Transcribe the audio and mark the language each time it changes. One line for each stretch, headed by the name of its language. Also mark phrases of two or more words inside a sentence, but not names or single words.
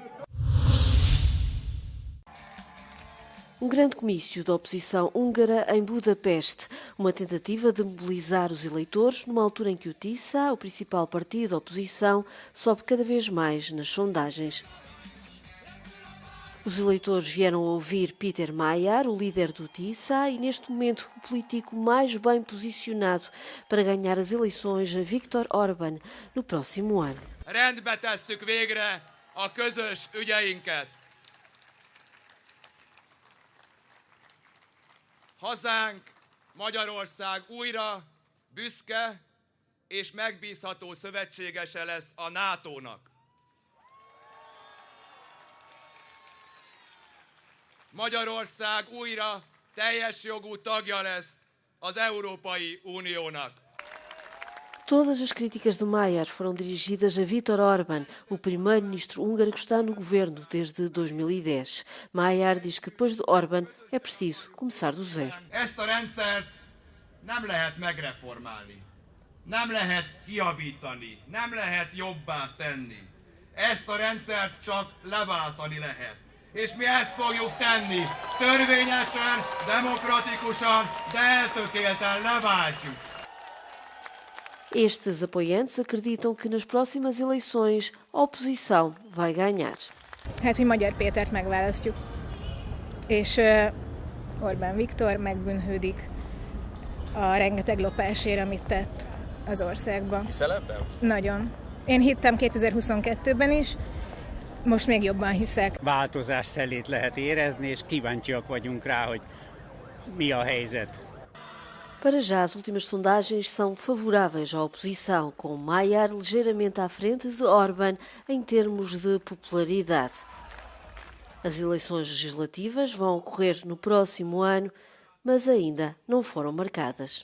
Portuguese: Um grande comício da oposição húngara em Budapeste, uma tentativa de mobilizar os eleitores numa altura em que o TISA, o principal partido da oposição, sobe cada vez mais nas sondagens. Os eleitores vieram ouvir Peter Mayer, o líder do TISA, e neste momento o político mais bem posicionado para ganhar as eleições, Viktor Orbán, no próximo ano.
Hungarian: Rendbe tesszük végre a közös ügyeinket. Hazánk, Magyarország újra büszke és megbízható szövetségese lesz a NATO-nak. Magyarország újra teljes jogú tagja lesz az Európai Uniónak.
Portuguese: Todas as críticas de Mayer foram dirigidas a Viktor Orbán, o primeiro-ministro húngaro que está no governo desde 2010. Mayer diz que depois de Orbán é preciso começar do zero.
Hungarian: Ezt a rendszert nem lehet megreformálni, nem lehet kijavítani, nem lehet jobbá tenni. Ezt a rendszert csak leváltani lehet. És mi ezt fogjuk tenni. Törvényesen, demokratikusan, de eltökélten leváltjuk.
Portuguese: Estes apoiantes acreditam que nas próximas eleições a oposição vai ganhar.
Hungarian: Hát, hogy Magyar Pétert megválasztjuk, és Orbán Viktor megbűnhődik a rengeteg lopásért, amit tett az országban. Hiszel ebben? Nagyon. Én hittem 2022-ben is, most még jobban hiszek. Változás szelét lehet érezni, és kíváncsiak vagyunk rá, hogy mi a helyzet.
Portuguese: Para já, as últimas sondagens são favoráveis à oposição, com Mayer ligeiramente à frente de Orbán em termos de popularidade. As eleições legislativas vão ocorrer no próximo ano, mas ainda não foram marcadas.